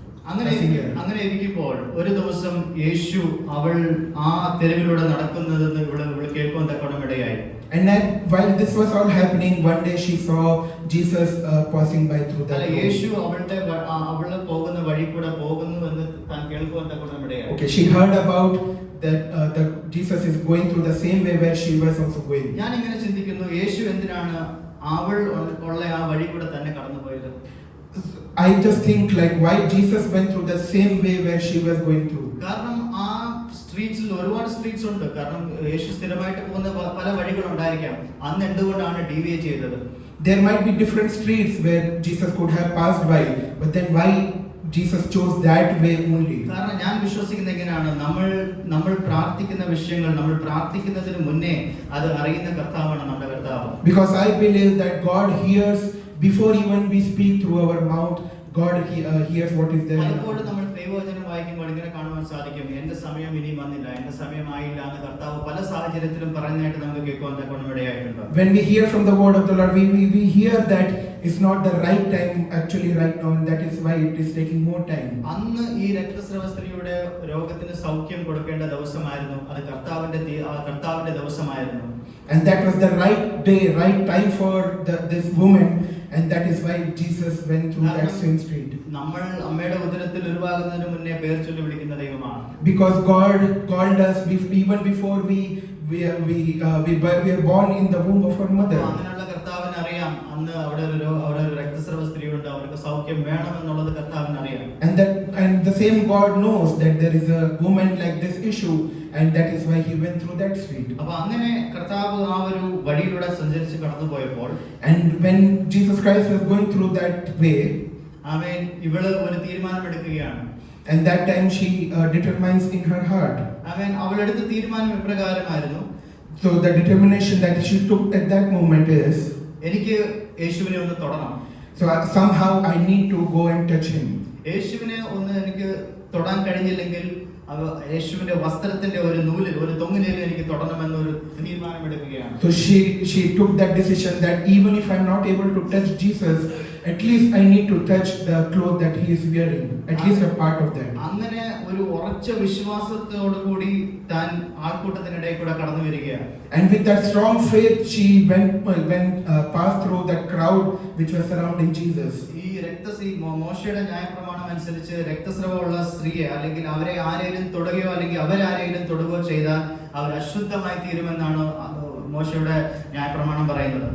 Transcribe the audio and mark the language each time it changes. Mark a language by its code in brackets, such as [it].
[ml] അങ്ങനെ ഇരിക്കുമ്പോൾ ഒരു ദിവസം യേശു അവൾ ആ തെരുവിലൂടെ നടക്കുന്നതെന്ന് ഇവിടെ കേൾക്കുവാൻ തക്കോണം ഇടയായി. [en] And then while this was all happening, one day she saw Jesus passing by through that road. [ml] യേശു അവള് പോകുന്ന വഴി കൂടെ പോകുന്നുവെന്ന് താൻ കേൾക്കുവാൻ തക്കോണം ഇടയായി. [en] Okay, she heard about that Jesus is going through the same way where she was also going. [ml] ഞാൻ ഇങ്ങനെ ചിന്തിക്കുന്നു, യേശു എന്തിനാണ് അവൾ ഉള്ള ആ വഴി കൂടെ തന്നെ കടന്നുപോയത്? [en] I just think like why Jesus went through the same way where she was going through. [ml] കാരണം ആ സ്ട്രീറ്റ്സിൽ ഒരുപാട് സ്ട്രീറ്റ്സ് ഉണ്ട്. കാരണം യേശു സ്ഥിരമായിട്ട് പോകുന്ന പല വഴികൾ ഉണ്ടായിരിക്കാം. അന്ന് എന്തുകൊണ്ടാണ് ഡീവിയേറ്റ് ചെയ്തത്? [en] There might be different streets where Jesus could have passed by, but then why Jesus chose that way only? [ml] കാരണം ഞാൻ വിശ്വസിക്കുന്നത് എങ്ങനെയാണ്, നമ്മൾ പ്രാർത്ഥിക്കുന്ന വിഷയങ്ങൾ നമ്മൾ പ്രാർത്ഥിക്കുന്നതിന് മുന്നേ അത് അറിയുന്ന കർത്താവാണ് നമ്മുടെ കർത്താവ്. [en] Because I believe that God hears before even we speak through our mouth. God hears what is there. [ml] പലപ്പോഴും നമ്മൾ ദൈവവചനം വായിക്കുമ്പോൾ ഇങ്ങനെ കാണുവാൻ സാധിക്കും, എന്റെ സമയം ഇനി വന്നില്ല, എന്റെ സമയമായില്ല എന്ന് കർത്താവ് പല സാഹചര്യത്തിലും പറയുന്നതായിട്ട് നമുക്ക് കേൾക്കുവാൻ തക്കോണം ഇടയായിട്ടുണ്ട്. [en] When we hear from the word of the Lord, we hear that it's not the right time actually right now, and that is why it is taking more time. [ml] അന്ന് ഈ രക്തസ്രവ സ്ത്രീയുടെ രോഗത്തിന് സൗഖ്യം കൊടുക്കേണ്ട ദിവസമായിരുന്നു. അത് കർത്താവിന്റെ ദിവസമായിരുന്നു. [en] And that was the right day, right time for this woman, and that is why Jesus went through that same street. [ml] നമ്മൾ അമ്മയുടെ ഉദരത്തിൽ ഉരുവാകുന്നതിന് മുന്നേ പേർ ചൊല്ലി വിളിക്കുന്ന ദൈവമാണ്. [en] Because God called us even before we are born in the womb of our mother. [ml] അങ്ങനെയുള്ള കർത്താവിന് അറിയാം അന്ന് അവിടെ ഒരു രക്തസ്രവ സ്ത്രീയുണ്ട്, അവർക്ക് സൗഖ്യം വേണമെന്നുള്ളത് കർത്താവിന് അറിയാം. [en] And the same God knows that there is a woman like this issue, and that is why he went through that street. [ml] അപ്പോൾ അങ്ങനെ കർത്താവ് ആ ഒരു വഴിയിലൂടെ സഞ്ചരിച്ച് കടന്നുപോയപ്പോൾ, [en] and when Jesus Christ was going through that way, [ml] ആമേൻ, ഇവള് ഒരു തീരുമാനം എടുക്കുകയാണ്. [en] and that time she determines in her heart. [ml] ആമേൻ, അവൾ എടുത്ത തീരുമാനം ഇപ്രകാരമായിരുന്നു. [en] So the determination that she took at that moment is, [ml] എനിക്ക് യേശുവിനെ ഒന്ന് തൊടണം. [en] so somehow I need to go and touch him. [ml] യേശുവിനെ ഒന്ന് എനിക്ക് തൊടാൻ കഴിഞ്ഞില്ലെങ്കിൽ യേശുവിന്റെ വസ്ത്രത്തിന്റെ ഒരു നൂലിൽ ഒരു തൊങ്ങലിൽ എനിക്ക് തൊടണമെന്നൊരു തീരുമാനം എടുക്കുകയാണ്. [en] So she took that decision that even if I'm not able to touch Jesus, at least I need to touch the cloth that he is wearing, at least a part of that. [ml] അങ്ങനെ ഒരു ഉറച്ച വിശ്വാസത്തോടു കൂടി താൻ ആൾക്കൂട്ടത്തിനിടയിൽ കൂടെ കടന്നു വരികയാണ്. [en] And with that strong faith she went passed through that crowd which was surrounding Jesus. [ml] ഈ മോശയുടെ ന്യായപ്രമാണം അനുസരിച്ച് രക്തസ്രവമുള്ള സ്ത്രീയെ അല്ലെങ്കിൽ അവരെ ആരെങ്കിലും തൊടുകയോ അല്ലെങ്കിൽ അവരാരെങ്കിലും തൊടുകയോ ചെയ്താൽ അവർ അശുദ്ധമായി തീരുമെന്നാണ് മോശയുടെ ന്യായപ്രമാണം പറയുന്നത്.